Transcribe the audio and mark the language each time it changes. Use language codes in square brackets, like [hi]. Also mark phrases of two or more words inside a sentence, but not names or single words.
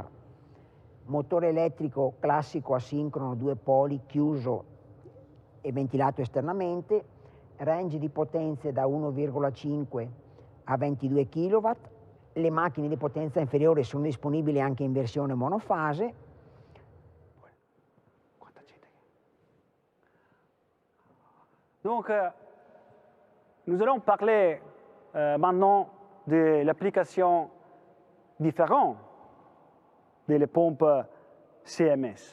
[it] Motore elettrico classico asincrono 2 poli chiuso e ventilato esternamente, range di potenze da 1,5 a 22 kW, le macchine di potenza inferiore sono disponibili anche in versione monofase. [fr] Donc, nous allons parler maintenant de l'application différente des pompes CMS.